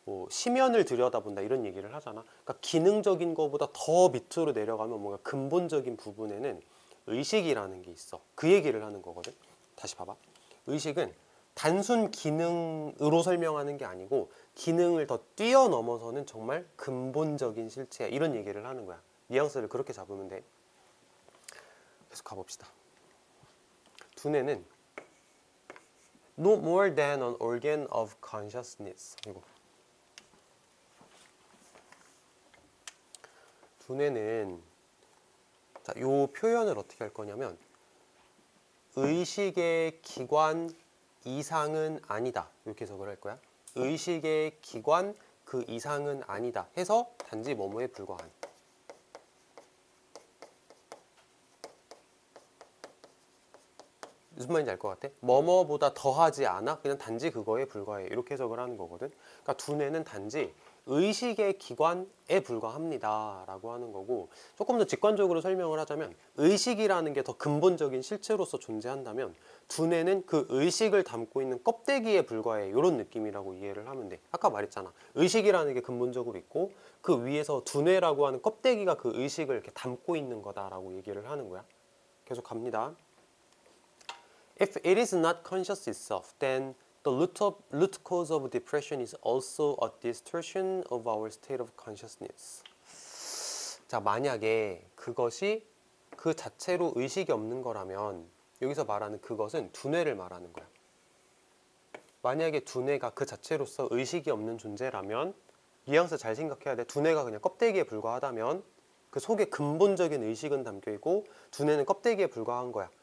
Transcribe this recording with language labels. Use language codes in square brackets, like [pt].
[ko] 심연을 들여다본다 이런 얘기를 하잖아. 그러니까 기능적인 것보다 더 밑으로 내려가면 뭔가 근본적인 부분에는 의식이라는 게 있어. 그 얘기를 하는 거거든. 다시 봐봐. 의식은 단순 기능으로 설명하는 게 아니고 기능을 더 뛰어넘어서는 정말 근본적인 실체야. 이런 얘기를 하는 거야. 뉘앙스를 그렇게 잡으면 돼. 계속 가봅시다. 두뇌는 [en] no more than an organ of consciousness. [ko] 이거. 두뇌는 자, 요 표현을 어떻게 할 거냐면 의식의 기관 이상은 아니다. 이렇게 해석을 할 거야. 의식의 기관 그 이상은 아니다 해서 단지 뭐뭐에 불과한. 무슨 말인지 알 것 같아? 뭐뭐보다 더하지 않아? 그냥 단지 그거에 불과해. 이렇게 해석을 하는 거거든. 그러니까 두뇌는 단지 의식의 기관에 불과합니다 라고 하는 거고, 조금 더 직관적으로 설명을 하자면 의식이라는 게 더 근본적인 실체로서 존재한다면 두뇌는 그 의식을 담고 있는 껍데기에 불과해. 이런 느낌이라고 이해를 하면 돼. 아까 말했잖아. 의식이라는 게 근본적으로 있고 그 위에서 두뇌라고 하는 껍데기가 그 의식을 이렇게 담고 있는 거다라고 얘기를 하는 거야. 계속 갑니다. [en] If it is not conscious itself, then the root cause of depression is also a distortion of our state of consciousness. [ko] 자, 만약에 그것이 그 자체로 의식이 없는 거라면 여기서 말하는 그것은 두뇌를 말하는 거야. 만약에 두뇌가 그 자체로서 의식이 없는 존재라면 뉘앙스 잘 생각해야 돼. 두뇌가 그냥 껍데기에 불과하다면 그 속에 근본적인 의식은 담겨있고 두뇌는 껍데기에 불과한 거야.